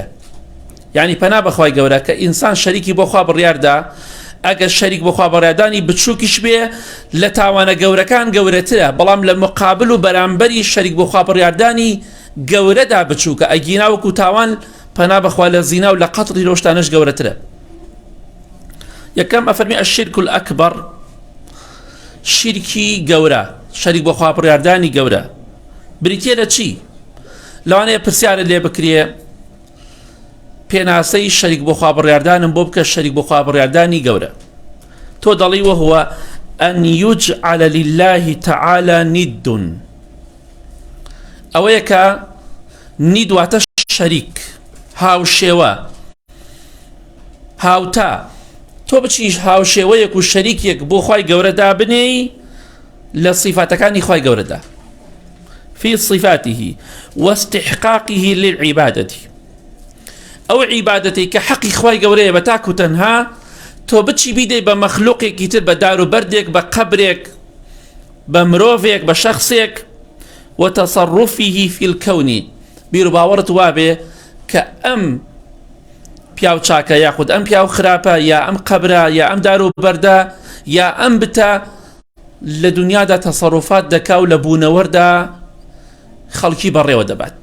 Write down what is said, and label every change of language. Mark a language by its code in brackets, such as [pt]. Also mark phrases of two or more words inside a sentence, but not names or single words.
[ckb] یعنی پەنا بەخوای گەورە کە ئینسان شەریکی بۆ خوا بڕیاردا، ئەگەر شەریک بۆ خوا بڕیاردانی بچووکیش بێ لە تاوانە گەورەکان گەورەترە، بەڵام لە مقابل و بەرامبەری شەریک بۆ خوا بڕیاردانی گەورەدا بچووکە. ئەگینا وەکو تاوان پەنا بەخوا لە زینا و لە قەتڵی ڕۆشتانش گەورەترە. یەکەم ئەفەرمی [ar] الشرك الأكبر، [ckb] شیرکی گەورە، شەریک بۆ خوا بڕیاردانی گەورە. بریتیە لە چی؟ لەوانەیە پرسیارە لێ بکرێ پێناسەی شەریک بۆ خوا بڕیاردانم بۆ بکە شەریک بۆ خوا بڕیاردانی گەورە. تۆ دەڵی [ar] وهو أن يجعل لله تعالى ند، [ckb] ئەوەیە کە نید واتە شەریک، هاوشێوە، هاوتا. تۆ بچیش هاوشێوەیەک و شەریکێک بۆ خوای گەورەدا بنێی لە صفاتەکانی خوای گەورەدا، [ar] في صفاته واستحقاقه للعبادة. [ckb] ئەو عیبادەتی کە حەقی خوای گەورەیە بە تاک و تەنها، تۆ بچی بیدەی بە مەخلوقێکی تر، بە دار و بەردێک، بە قەبرێک، بە مرۆڤێک، بە شەخصێک. [ar] وتصرفه في الكون، [ckb] بیر و باوەڕت وابێ کە ئەم پیاو چاکە یاخود ئەم پیاو خراپە، یا ئەم قەبرە، یا ئەم دار و بەردە، یا ئەم بتە لە دنیادا تەسەڕوفات دەکا و لە بوونەوەردا خەڵکی بەڕێوە دەبات.